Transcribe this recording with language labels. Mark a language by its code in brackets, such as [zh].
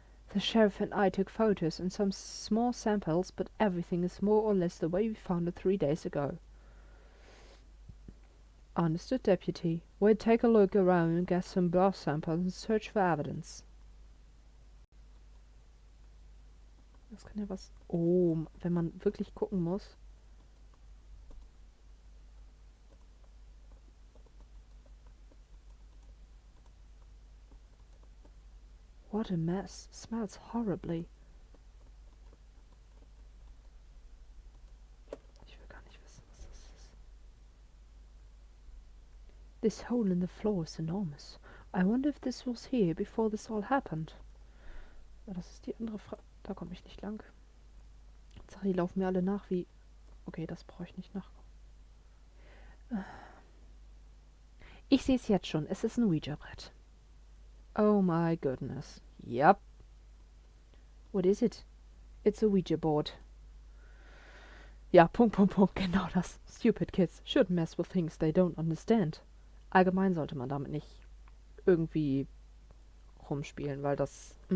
[en] The sheriff and I took photos and some small samples, but everything is more or less the way we found it 3 days ago. Understood, Deputy. We'll take a look around and get some blood samples and search for evidence. [de] Das kann ja was... Oh, wenn man wirklich gucken muss. [en] What a mess. Smells horribly. [de] Ich will gar nicht wissen, was das ist. [en] This hole in the floor is enormous. I wonder if this was here before this all happened. [de] Ja, das ist die andere Frage. Da komme ich nicht lang. Sache, die laufen mir alle nach wie... Okay, das brauche ich nicht nach. Ich sehe es jetzt schon. Es ist ein Ouija-Brett. [en] Oh my goodness. Yep. What is it? It's a Ouija board. [de] Ja, Punkt, Punkt, Punkt. Genau das. [en] Stupid kids shouldn't mess with things they don't understand. [de] Allgemein sollte man damit nicht irgendwie rumspielen, weil das...